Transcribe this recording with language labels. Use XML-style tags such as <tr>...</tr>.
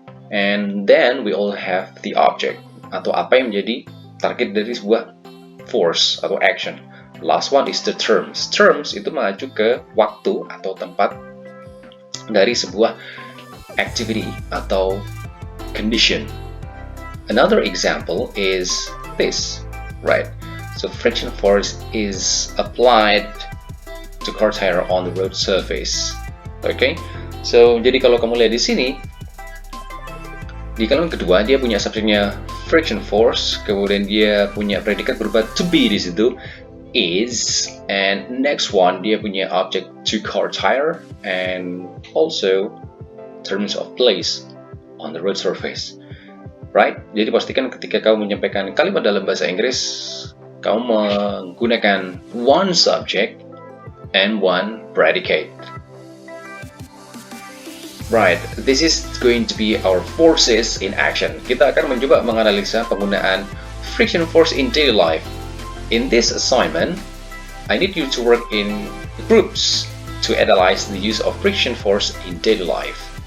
<en>And then we all have the object</en> <id>atau apa yang menjadi target dari sebuah</id> <en>force atau action. Last one is the terms.</en> <id>Terms itu mengacu ke waktu atau tempat dari sebuah activity atau condition.</id> <en>Another example is this, right? So friction force is applied to car tire on the road surface.</en> <id>Okay? So, jadi kalau kamu lihat di sini, di kalimat kedua dia punya subjeknya friction force, kemudian dia punya predikat berupa to be di situ, is,</id> <en>and next one</en> <id>dia punya object to car tire,</id> <en>and also terms of place on the road surface.</en> <id>Right? Jadi pastikan ketika kamu menyampaikan kalimat dalam bahasa Inggris, kamu menggunakan</id> <en>one subject and one predicate. Right, this is going to be our forces in action.</en> <id>Kita akan mencoba menganalisa penggunaan friction force</id> <en>in daily life. In this assignment, I need you to work in groups to analyze the use of friction force in daily life.</en>